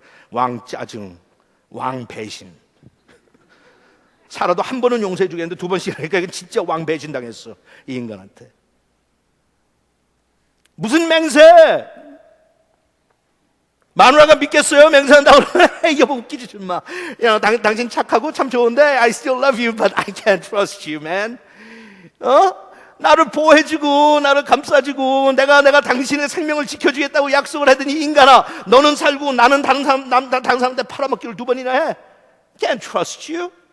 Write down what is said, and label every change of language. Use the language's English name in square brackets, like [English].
[Korean] 왕 짜증, 왕 배신. 살아도 한 번은 용서해 주겠는데 두 번씩 하니까 진짜 왕 배신 당했어. 이 인간한테. 무슨 맹세? 마누라가 믿겠어요? 맹세한다고 그러면 여보 웃기지 좀 마. 당신 착하고 참 좋은데 [English] I still love you but I can't trust you, man. [Korean] 나를 보호해주고 나를 감싸주고 내가 당신의 생명을 지켜주겠다고 약속을 하더니 인간아 너는 살고 나는 다른 사람한테 팔아먹기를 두 번이나 해. [English] Can't trust you.